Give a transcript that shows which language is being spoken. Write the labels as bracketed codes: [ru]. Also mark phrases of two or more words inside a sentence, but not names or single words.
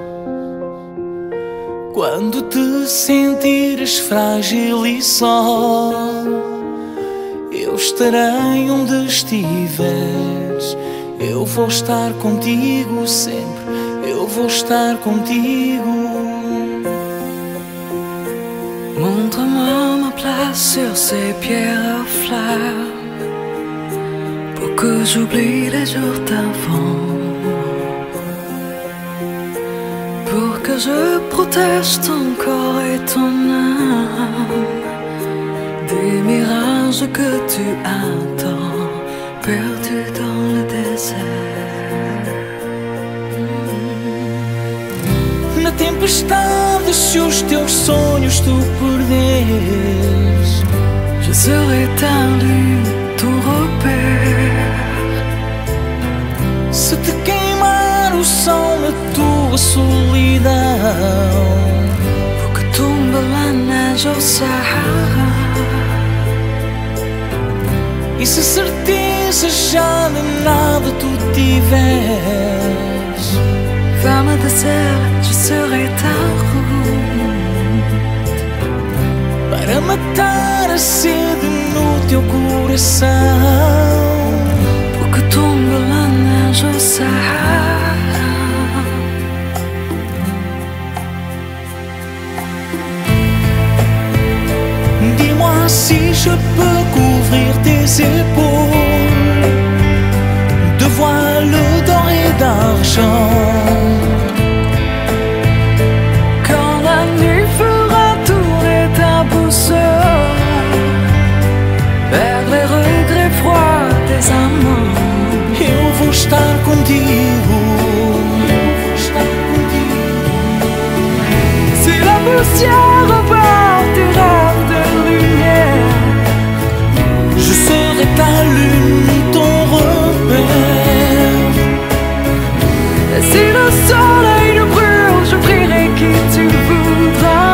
[pt] quando te sentires frágil e só, eu estarei onde estiveres. Eu vou estar contigo sempre, eu vou estar contigo. [fr] Montre-moi ma place sur ces pierres à fleurs, pour que j'oublie les jours d'avant, pour que je protège ton corps et ton âme des mirages que tu attends, perdus dans le désert. [pt] Na tempestade, se os teus sonhos tu perderes, [fr] je serai ta lune, ton repère. [pt] Se te queimar o sol na tua solidão, [fr] pour que tombe la neige au Sahara, [pt] e se certeza já de nada tu tiveres, [fr] femme désert, je serai ta route, [pt] para matar a sede no teu coração, [fr] pour que tombe la neige au Sahara. Dis-moi si je peux couvrir tes épaules de voiles d'or et d'argent. Quand la nuit fera tourner ta boussole vers les regrets froids des amants, [pt] eu vou estar contigo, eu vou estar contigo. [fr] poussière apporte tes rêves de lumière. Je serai ta lune, ton repère. Si le soleil nous brûle, je prierai qui tu voudras